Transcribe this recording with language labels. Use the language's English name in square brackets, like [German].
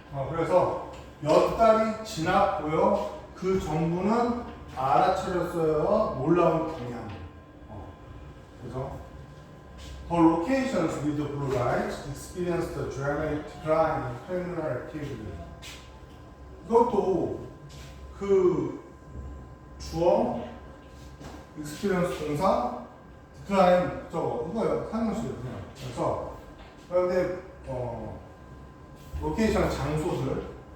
[Korean] 그래서 몇 달이 지났고요. 그 정부는 알아차렸어요. 놀라운 경향. 그죠? [English] The locations with the blue lights experienced a dramatic decline in criminal activity. [Korean] 이것도 그 주어, experience 동사, decline 이거예요. 상용식이에요. 그냥. 그래서 그런데 로케이션 장소들.